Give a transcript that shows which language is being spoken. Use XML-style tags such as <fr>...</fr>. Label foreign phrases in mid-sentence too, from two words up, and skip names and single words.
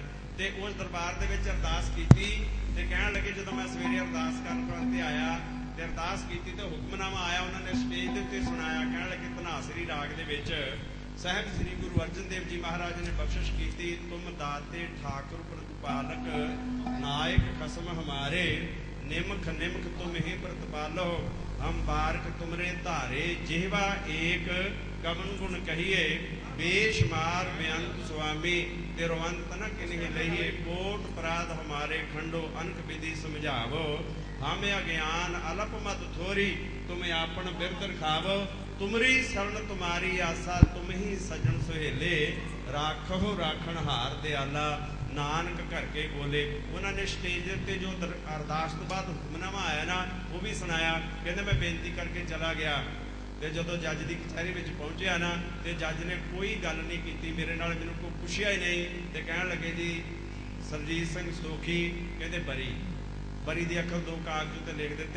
<pa>ਤੇ ਉਸ ਦਰਬਾਰ ਦੇ ਵਿੱਚ ਅਰਦਾਸ ਕੀਤੀ ਤੇ ਕਹਿਣ ਲੱਗੇ ਜਦੋਂ ਮੈਂ ਸਵੇਰੇ ਅਰਦਾਸ ਕਰਨ ਵਾਸਤੇ ਆਇਆ ਤੇ ਅਰਦਾਸ ਕੀਤੀ ਤੇ ਹੁਕਮਨਾਮਾ ਆਇਆ, ਉਹਨਾਂ ਨੇ ਸਟੇਜ ਦੇ ਉੱਤੇ ਸੁਣਾਇਆ। ਕਹਿਣ ਲੱਗੇ ਧਨਾਸਰੀ ਰਾਗ ਦੇ ਵਿੱਚ ਸਾਹਿਬ ਸ੍ਰੀ ਗੁਰੂ ਅਰਜਨ ਦੇਵ ਜੀ ਮਹਾਰਾਜ ਨੇ ਬਖਸ਼ਿਸ਼ ਕੀਤੀ। ਤੁਮ ਦਾਤੇ ਠਾकुर ਪ੍ਰਤਪਾਲਕ ਨਾਇਕ ਖਸਮ ਹਮਾਰੇ, ਨਿਮਖ ਨਿਮਖ ਤੁਮ ਹੀ ਪ੍ਰਤਿਪਾਲੋ, ਹਮ ਬਾਰਕ ਤੁਮਰੇ ਧਾਰੇ, ਜਿਹਵਾ ਏਕ ਕਵਨ ਗੁਣ ਕਹੀਏ, ਬੇਸ਼ੁਮਾਰ ਬੇਅੰਤ ਸੁਆਮੀ, ਤਿਰਵੰਤ ਨ ਕਿਨ੍ਹੀਂ ਲਹੀਏ, ਕੋਟ ਅਪਰਾਧ ਹਮਾਰੇ ਖੰਡੋ, ਅਨਕ ਬਿਧਿ ਸਮਝਾਵੋ, ਹਮੇਂ ਅਗਿਆਨ ਅਲਪ ਮਤ ਥੋਰੀ, ਤੁਮ ਆਪਨ ਬਿਰਦ ਰਖਾਵੋ, ਤੁਮਰੀ ਸ਼ਰਣ ਤੁਮ੍ਹਾਰੀ ਆਸਾ, ਤੁਮ ਹੀ ਸਜਨ ਸੁਹੇਲੇ, ਰਾਖੋ ਰਾਖਣ ਹਾਰ ਦਇਆਲਾ, ਨਾਨਕ ਘਰ ਕੇ ਬੋਲੇ। ਉਹਨਾਂ ਨੇ ਸਟੇਜ ਦੇ ਉੱਤੇ ਜੋ ਅਰਦਾਸ ਤੋਂ ਬਾਅਦ ਹੁਕਮਨਾਮਾ ਆਇਆ ਨਾ, ਉਹ ਵੀ ਸੁਣਾਇਆ। ਕਹਿੰਦੇ ਮੈਂ ਬੇਨਤੀ ਕਰਕੇ ਚਲਾ ਗਿਆ ਤੇ ਜਦੋਂ ਜੱਜ ਦੀ ਕਚਹਿਰੀ ਵਿੱਚ ਪਹੁੰਚਿਆ ਨਾ ਤੇ ਜੱਜ ਨੇ ਕੋਈ ਗੱਲ ਨਹੀਂ ਕੀਤੀ ਮੇਰੇ ਨਾਲ, ਮੈਨੂੰ ਕੋਈ ਪੁੱਛਿਆ ਹੀ ਨਹੀਂ। ਤੇ ਕਹਿਣ ਲੱਗੇ ਜੀ ਸਰਜੀਤ ਸਿੰਘ ਸੋਖੀ ਕਹਿੰਦੇ ਬਰੀ ਦੀ ਅੱਖਰ 2 ਕਾਗਜ਼ ਉੱਤੇ ਲਿਖ ਦਿੱਤੇ।</pa>